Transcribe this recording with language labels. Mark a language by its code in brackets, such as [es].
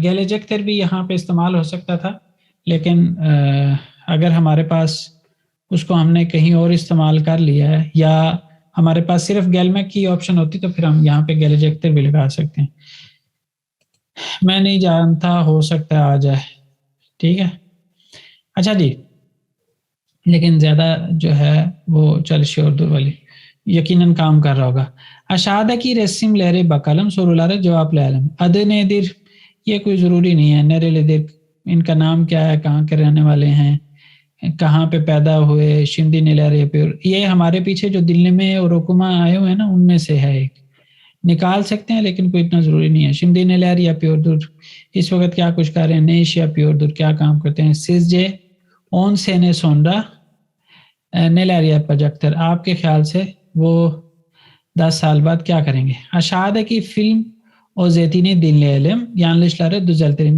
[hi] गेलेजेक्टर भी यहाँ पे इस्तेमाल हो सकता था, लेकिन अगर हमारे पास उसको हमने कहीं और इस्तेमाल कर लिया है, या हमारे पास सिर्फ गैलमेक की ऑप्शन होती तो फिर हम यहाँ पे गेलेजेक्टर भी लगा सकते हैं। मैं नहीं जानता, हो सकता है आ जाए। ठीक है, अच्छा जी। लेकिन ज़्यादा जो है वो çalışıyor शोरदुर वाली यकीनन काम कर रहा होगा। [tr] Aşağıdaki resimleri bakalım, sorulara cevap verelim. Adı nedir? [hi] ये कोई ज़रूरी नहीं है। [tr] Nerelidir? [hi] इनका नाम क्या है? कहाँ के रहने वाले हैं? कहाँ पे पैदा हुए? [tr] Şimdi neler yapıyor? [hi] ये हमारे पीछे जो दिल्ली में और ओकुमा आए हुए हैं ना, उनमें से है एक। निकाल सकते हैं लेकिन कोई इतना ज़रूरी नहीं है। [tr] Şimdi neler yapıyordur? [hi] इस वक्त क्या कुछ कर रहे हैं? [tr] Ne iş yapıyordur? [hi] क्या काम करते हैं? [tr] Sizce 10 sene sonra neler yapacaktır? [hi] आपके ख्याल से वो 10 saal बाद क्या करेंगे? [tr] Aşağıdaki film özetini dinleyelim. Yanlışları düzeltelim.